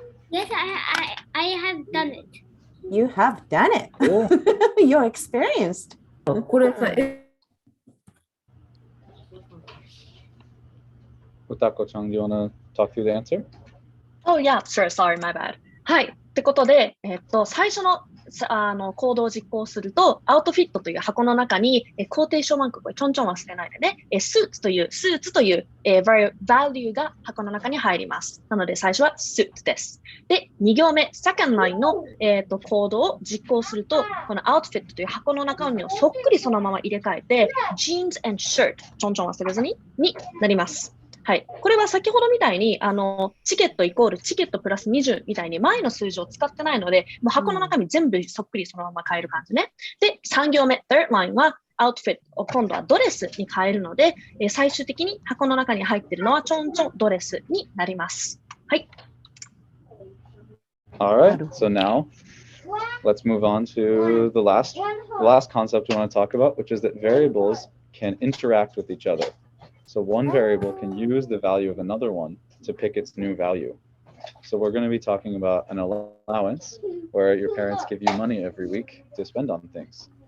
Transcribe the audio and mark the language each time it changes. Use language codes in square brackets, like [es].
[en] Yes, I have done it. You have done it. Cool. You're experienced. [ja] これさ、 [en] Utako-chan, do you want to talk through the answer? Oh, yeah, sure, sorry, my bad. [ja] はい。ってことで、最初のコードを実行すると、アウトフィットという箱の中に、コーテーションマーク、これちょんちょん忘れないでね、スーツという、value が箱の中に入ります。なので、最初は suit です。で、2行目、 [en] second line [ja] の、コードを実行すると、この outfit という箱の中身をそっくりそのまま入れ替えて、 [en] jeans and shirt、 [ja] ちょんちょん忘れずになります。はい。これは先ほどみたいに、チケットイコールチケットプラス20みたいに前の数字を使ってないので、もう箱の中身全部そっくりそのまま変える感じね。で、3行目、 [en] third line [ja] は、outfit を今度はドレスに変えるので、最終的に箱の中に入っているのはちょんちょんドレスになります。はい。 [en] All right. So now let's move on to the last concept we want to talk about, which is that variables can interact with each other. So one variable can use the value of another one to pick its new value. So we're going to be talking about an allowance where your parents give you money every week to spend on things.